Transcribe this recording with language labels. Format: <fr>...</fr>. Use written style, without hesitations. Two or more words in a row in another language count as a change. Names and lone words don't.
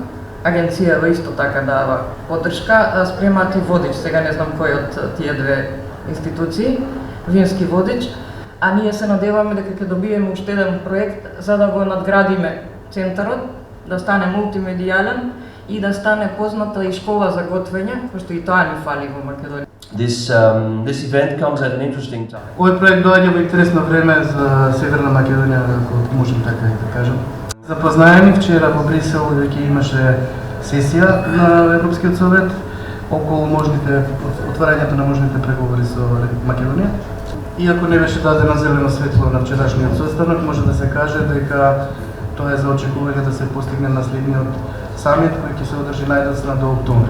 <mk>Агенцијава исто така дава поддршка, спремаат и водич, сега не знам кој од тие две институции, вински водич, а ние се надеваме дека ќе добиеме уште еден проект за да го надградиме центарот, да стане мултимедијален и да стане позната и школа за готвење, пошто и тоа ни фали во Македонија.</mk> <en>This event comes at an interesting time.</en> <mk>Овој проект доаѓа во интересно време за Северна Македонија, ако можем така и да кажем. Запознаени вчера во Брисел веќе имаше сесија на Европскиот совет околу можните отварањето на можните преговори со Македонија. Иако не беше дадено зелено светло на вчерашниот состанок, може да се каже дека тоа е за очекување да се постигне на следниот самит кој ќе се одржи најдоцна до октомври.</mk>